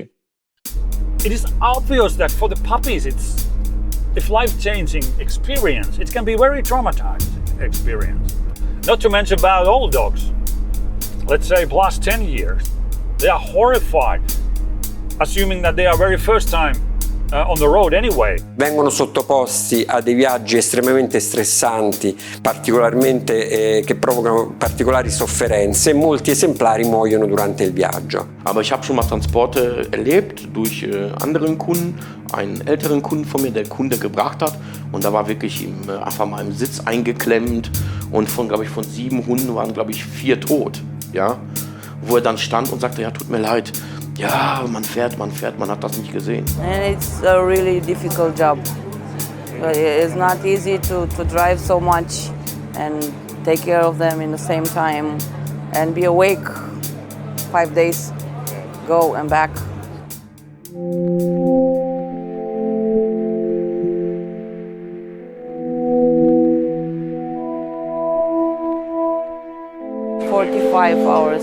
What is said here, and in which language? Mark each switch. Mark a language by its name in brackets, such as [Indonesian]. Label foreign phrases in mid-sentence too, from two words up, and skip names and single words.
[English] It is obvious that for the puppies it's life-changing experience. It can be very traumatizing experience. Not to mention about old dogs. Let's say plus 10 years. They are horrified, assuming that they are very first time on the road anyway. [Italian] Vengono sottoposti a dei viaggi estremamente stressanti, particolarmente che provocano particolari sofferenze e molti esemplari muoiono durante il viaggio. [German] Aber ich habe schon mal Transporte erlebt durch anderen Kunden, einen älteren Kunden von mir, der Kunde gebracht hat und da war wirklich einfach mal im Sitz eingeklemmt und von 7 Hunden waren 4 tot, ja, wo er dann stand und sagte, ja, tut mir leid. Ja, man fährt, man hat das nicht gesehen. [English] And it's a really difficult job. It's not easy to drive so much and take care of them in the same time and be awake 5 days, go and back. "45 hours.